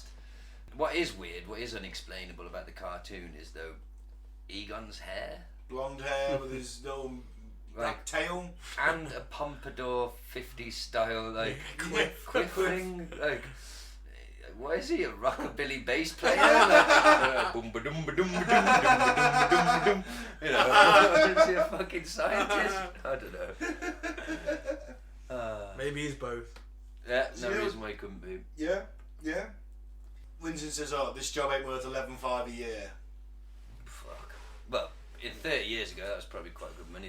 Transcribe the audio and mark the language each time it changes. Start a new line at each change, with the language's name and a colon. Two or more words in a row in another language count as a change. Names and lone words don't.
English: What is weird, what is unexplainable about the cartoon is though Egon's hair. Blonde hair with his little black tail. And a pompadour 50s style, like, quiffing, like, what is he, a rockabilly bass player? Like, boom ba dum ba dum ba dum ba dum ba dum ba dum. You know, is he a fucking scientist? I don't know. maybe he's both. Yeah, no reason why he couldn't be. Yeah, yeah. Winston says, oh, this job ain't worth $11,500 a year. Fuck. Well, in 30 years ago, that was probably quite good money.